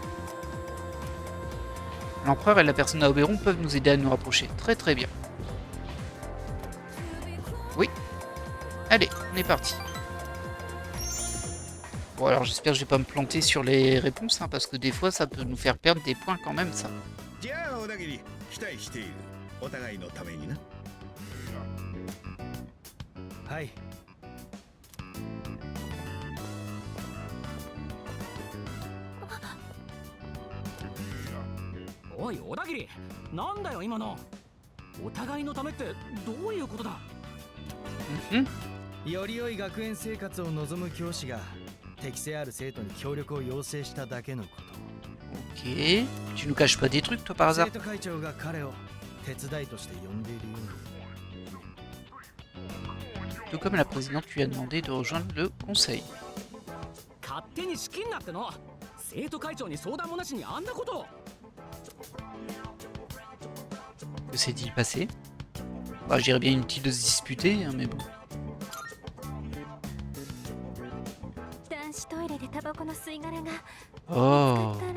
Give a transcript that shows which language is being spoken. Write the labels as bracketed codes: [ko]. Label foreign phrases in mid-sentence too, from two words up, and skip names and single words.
[fr] L'empereur et la persona Oberon peuvent nous aider à nous rapprocher. Très très bien. Oui. Allez, on est parti. Bon alors j'espère que je vais pas me planter sur les réponses, hein, parce que des fois ça peut nous faire perdre des points quand même ça. Hi. [ja] おい小田切、なんだよ今の。お互いのためってどういうことだ。より良い学園生活を望む教師が適性ある生徒に協力を要請しただけのこと。 [fr] Ok, tu nous caches pas des trucs toi par hasard? [ja] 生徒会長が彼を手伝いとして呼んでいるように。 [fr] Tout comme la présidente lui a demandé de rejoindre le conseil. Que s'est-il passé? Bah, je dirais bien inutile de se disputer, hein, mais bon. Oh.